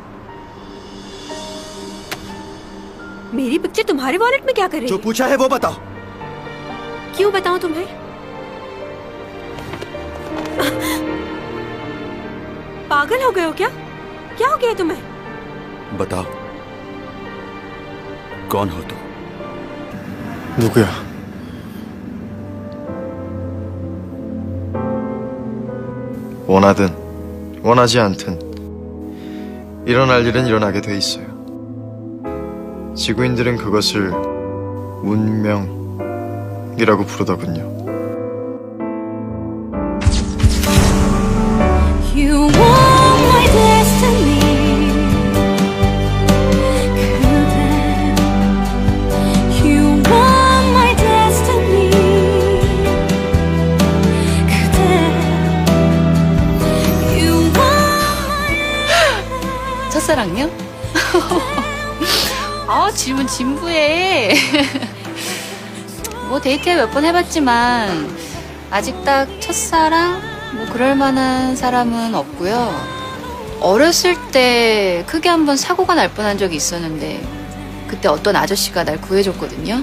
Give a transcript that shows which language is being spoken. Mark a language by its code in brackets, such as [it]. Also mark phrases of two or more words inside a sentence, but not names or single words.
[hi] मेरी पिक्चर तुम्हारे वॉलेट में क्या कर रही है? जो पूछा है वो बताओ। क्यों बताऊं तुम्हें? पागल हो गए हो क्या? क्या हो गया तुम्हें? बताओ, कौन हो तुम? [ko] 누구야? 원하든 원하지 않든 일어날 일은 일어나게 돼 있어요. 지구인들은 그것을 운명이라고 부르더군요. [en] You want my destiny. You want my destiny. You want. [ko] 첫사랑요? 아, 질문 진부해. 뭐 데이트 몇 번 해봤지만 아직 딱 첫사랑? 뭐 그럴 만한 사람은 없고요. 어렸을 때 크게 한번 사고가 날 뻔한 적이 있었는데 그때 어떤 아저씨가 날 구해줬거든요.